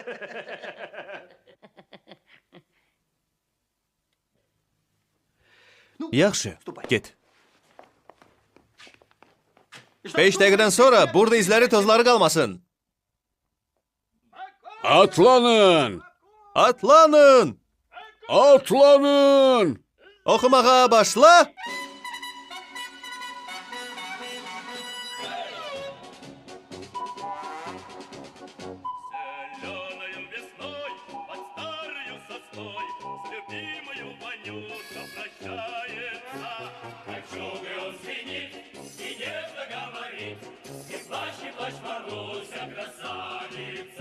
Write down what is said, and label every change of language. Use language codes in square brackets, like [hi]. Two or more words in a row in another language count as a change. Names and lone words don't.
[az] Yaxşı, get. 5 dəqiqədən sonra burada izləri tozları qalmasın. Atlanın. Atlanın! Atlanın. Oxumağa başla! [ru] Зеленою весной под старою сосной с любимою Ванюша прощается. Как чудо он звенит и нежно говорит, и плачь Маруся, красавица.